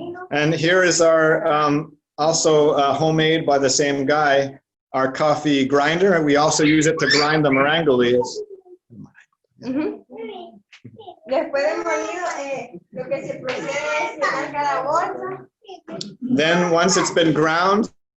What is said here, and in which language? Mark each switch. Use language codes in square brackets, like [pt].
[en] And here is our also homemade by the same guy, our coffee grinder. We also use it to grind the morango leaves. [es] Después del molido, lo que se procede es llenar cada bolsa. [en] Then once it's been ground,